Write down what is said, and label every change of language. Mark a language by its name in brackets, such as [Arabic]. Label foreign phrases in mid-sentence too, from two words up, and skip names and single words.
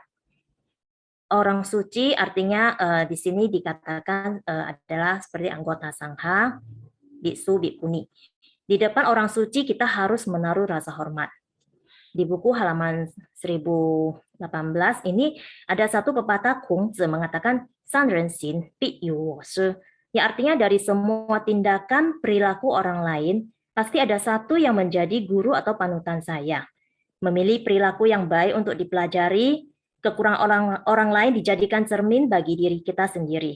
[Indonesian] Orang suci artinya di sini dikatakan adalah seperti anggota sangha, biksu, bikuni. Di depan orang suci kita harus menaruh rasa hormat. Di buku halaman 1018 ini ada satu pepatah Kongzi mengatakan, [Chinese] 三人行必有我师, [Indonesian] Ya artinya dari semua tindakan perilaku orang lain, pasti ada satu yang menjadi guru atau panutan saya. Memilih perilaku yang baik untuk dipelajari, kekurangan orang lain dijadikan cermin bagi diri kita sendiri.